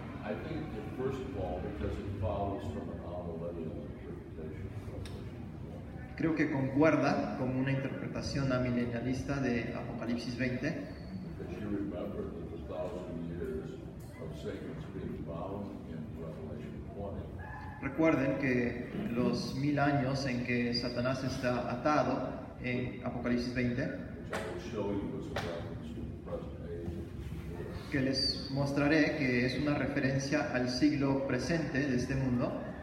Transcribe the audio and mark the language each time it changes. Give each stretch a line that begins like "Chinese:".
English: I think that first of all, because it follows from an amillennial interpretation of Revelation 1.
Spanish: Creo que concuerda con una interpretación amilenialista de Apocalipsis 20,
English: Because you remember that the 1,000 years of Satan's being bound in Revelation 20
Spanish: Recuerden que los 1000 años en que Satanás está atado en Apocalipsis 20,
English: which I will show you as a reference to the present age of this world.
Spanish: que les mostraré que es una referencia al siglo presente de este mundo.